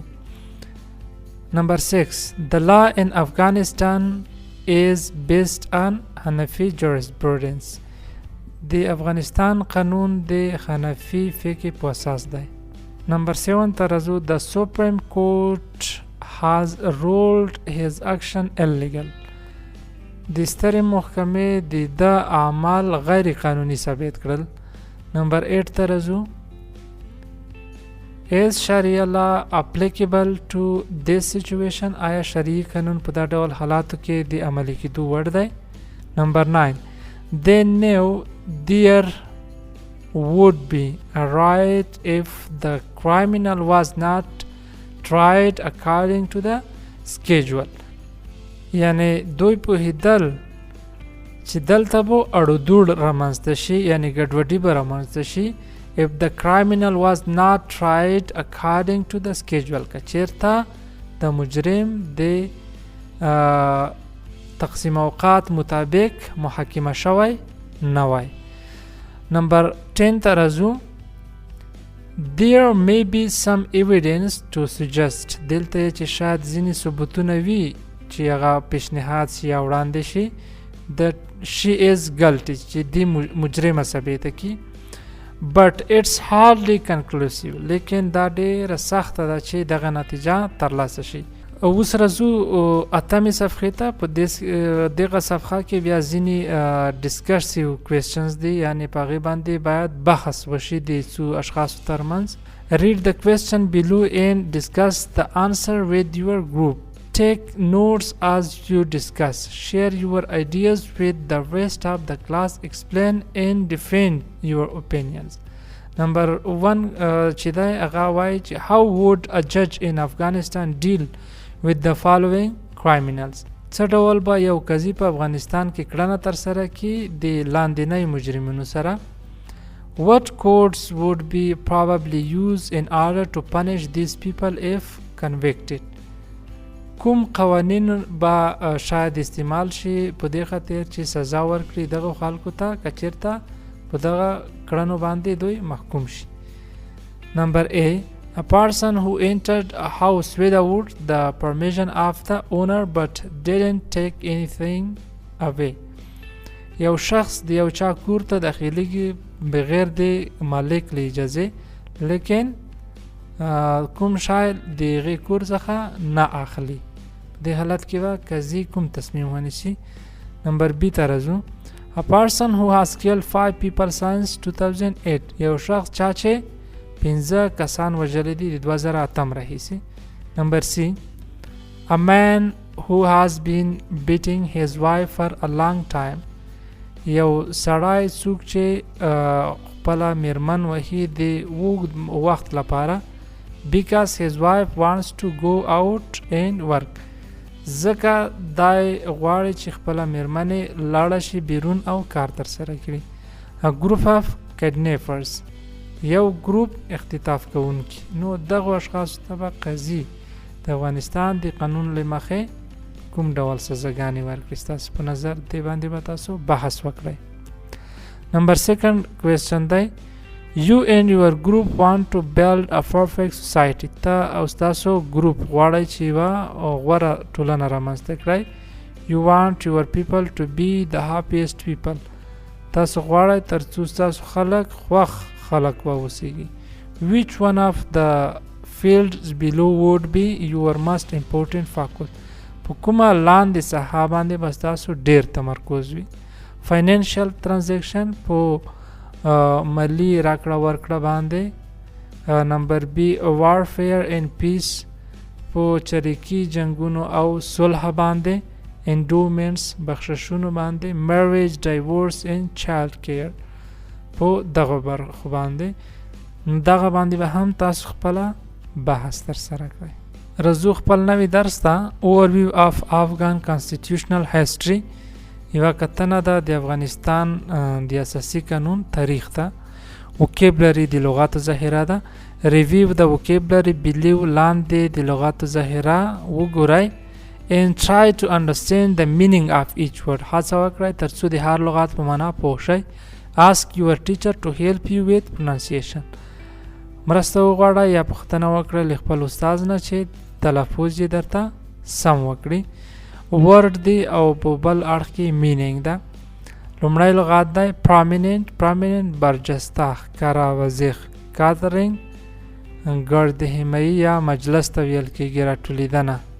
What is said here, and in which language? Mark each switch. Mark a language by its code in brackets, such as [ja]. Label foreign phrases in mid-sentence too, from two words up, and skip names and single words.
[ps] نمبر 6 [en] the law in Afghanistan is based on Hanafi jurisprudence [ps] د افغانستان قانون د حنفي فقه په اساس دی. نمبر 7 ته راځو. [en] the Supreme Court has ruled his action illegal [ps] د سترې محکمې د اعمال غیر قانوني ثابت کړل. نمبر 8 ته راځو. [en] is sharia law applicable to this situation [ps] آیا شرعي قانون په دا ډول حالاتو کې د عملي کېدو وړ دی؟ [en] نمبر 9 they knew there would be a right if the criminal was not tried according to the schedule [ps] یعنی دوی پوهېدل چې دلته به اړودوړ رامنځته شي یعنی ګډوډي به رامنځته شي [en] if the criminal was not tried according to the schedule [ps] که چیرته د مجرم د تقسیم اوقات مطابق محاکمه شوی نه وای. نمبر 10 ته راځو. [en] there may be some evidence to suggest [ps] دلته چې شاید ځینې ثبوتونه وي چې هغه پیشنهاد شي یا وړاندې شي [en] that she is guilty [ps] چې دی مجرمه ثابته کړي [en] but it's hardly conclusive [ps] لیکن دا ډېره سخته ده چې دغه نتیجه ترلاسه شي. اوس راځو اتمې صفحې ته. په دغه صفحه کې بیا ځینې [en] discussion questions [ps] دي یعنې په هغې باندې باید بحث وشي د څو اشخاصو ترمنځ. [en] read the question below and discuss the answer with your group. Take notes as you discuss. Share your ideas with the rest of the class. Explain and defend your opinions. [ps] Number 1 چې دی هغه وایي چې [en] how would a judge in Afghanistan deal with the following criminals [ps] څه ډول به یو قاضي په افغانستان کې کړنه ترسره کړي د لاندنۍ مجرمینو سره. [en] What courts would be probably used in order to punish these people if convicted. [ps] کوم قوانین به شاید استعمال شي په دې خاطر چې سزا ورکړي دغه خلکو ته که چېرته په دغه کړنو باندې دوی محکوم شي. [en] Number A. A person who entered a house without the permission of the owner but didn't take anything away. [ps] یو شخص د یو چا کور ته داخليږي بغیر د مالک له اجازه لیکن کوم شای د غي کور څخه نه اخلي. د حالت کې وا قاضي کوم تصمیم ونیسي. نمبر B ته راځو. [en] A person who has killed 5 people since 2008. [ps] یو شخص چا چې 15 کسان وژلي دي د 2008 راهیسې. نمبر C. [en] A man who has been beating his wife for a long time. [ps] یو سړی څوک چې خپله میرمن وهي د اوږد وخت لپاره [en] because his wife wants to go out and work. [ps] ځکه دای غواړي چې خپله میرمن لاړه شي بیرون او کار ترسره کړي. [en] A group of kidnappers. [ps] یو ګروپ اختطاف کوونکي. نو دغه اشخاصو ته به قاضي د افغانستان د قانون له مخې کوم ډول سزاګانې ورکړي. ستاسو په نظر دې باندې به تاسو بحث وکړئ. نمبر 2 کوېسچن دی. [en] You and your group want to build a perfect society. [ps] ته او ستاسو ګروپ غواړئ چې یوه غوره ټولنه رامنځته کړئ. [en] You want your people to be the happiest people. [ps] تاسو غواړئ تر څو ستاسو خلک خوښ خلک واوسیږي. [en] Which one of the fields below would be your most important focus. [ps] په کومه لاندې ساحه باندې به ستاسو ډېر تمرکز وي. [en] Financial transaction [ps] په مالی راکړه ورکړه باندې. نمبر B. [en] Warfare and peace [ps] په چریکي جنگونو او صلح باندې. Endowments بخششونو باندې. [en] Marriage, divorce and child care [ps] په دغه برخو باندې. دغه باندې به هم تاسو خپله بحث ترسره کړئ. رزو خپل نوی درس ته [en] overview of Afghan constitutional history. [ps] یوه کتنه ده د افغانستان د اساسي قانون تاریخ ته. [en] vocabulary [ps] د لغاتو ذخیره ده. [en] review د vocabulary below [ps] لاندې د لغاتو ذخیره وګورئ [en] and try to understand the meaning of each word. [ps] هڅه وکړئ تر څو د هر لغات په معنا پوه شئ. [en] ask your teacher to help you with pronunciation. [ps] مرسته وغواړئ یا پوښتنه وکړئ له خپل استاد نه چې تلفظ یې درته سم وکړي. word دی او په بل اړخ کې meaning ده. لومړی لغات دی prominent برجسته ښکاره وضیح. gathering ګردهمایي یا مجلس ته ویل کېږي راټولیدنه.